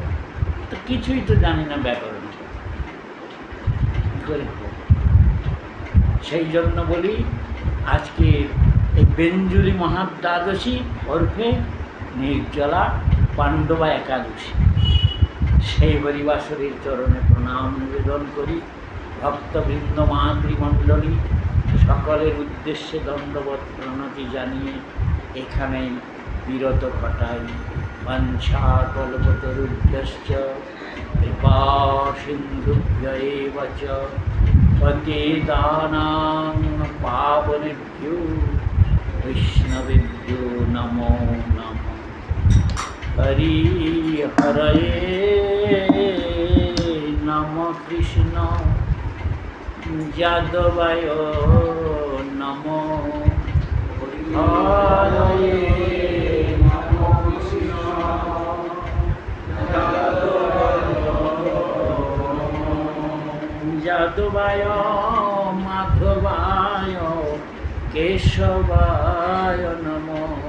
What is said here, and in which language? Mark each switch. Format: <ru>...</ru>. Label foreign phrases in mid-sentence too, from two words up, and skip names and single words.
<bn>তো কিছুই তো জানি না ব্যাকরণ, সেই জন্য বলি আজকে এই বেঞ্জুরি মহাদ্বাদশী ওরফে নির্জলা পাণ্ডবা একাদশী, সেই হরিবাসরীর চরণে প্রণাম নিবেদন করি। ভক্তবৃন্দ মাতৃমণ্ডলী সকলের উদ্দেশ্যে দণ্ডবত প্রণতি জানিয়ে এখানেই বিরত ঘটাই।</bn> <sa>বাঞ্ছা কল্পতরুভ্যশ্চ কৃপা সিন্ধুভ্য এব চ পতিতানাং পাবনেভ্যো বৈষ্ণবেভ্যো নমো নমঃ। হরি হরয়ে নম কৃষ্ণ যাদবায় নমো হরয়ে যাদবায় মাধবায় কেশবায় নমো।</sa>